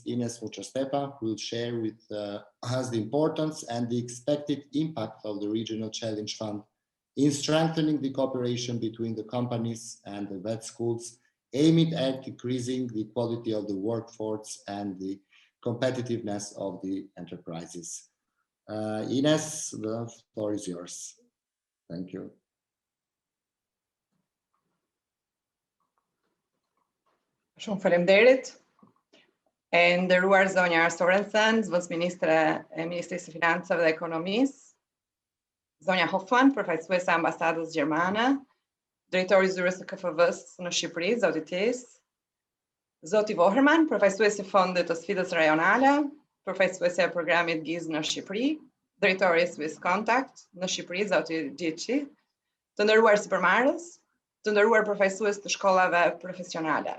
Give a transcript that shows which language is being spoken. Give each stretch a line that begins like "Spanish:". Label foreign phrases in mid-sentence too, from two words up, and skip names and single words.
English: Ines Vučestepa, who will share with us the importance and the expected impact of the Regional Challenge Fund in strengthening the cooperation between the companies and the vet schools, aimed at decreasing the quality of the workforce and the competitiveness of the enterprises. Ines, the floor is yours. Thank you.
Albanian: Shumë faleminderit. E nderuar zonja Sorensen, zëvendësministre e Ministrisë së Financave dhe Ekonomisë, zonja Hoffmann, përfaqësuese e ambasadës gjermane, drejtori i zyrës së KFV-s në Shqipëri, zoti Tis, zoti Voherman, përfaqësuesi i Fondit të Sfidës Rajonale, përfaqësuesi e programit GIZ në Shqipëri, drejtori i Swiss Contact në Shqipëri, zoti 𝗔𝗃, të nderuar sipërmarrës, të nderuar përfaqësues të shkollave profesionale.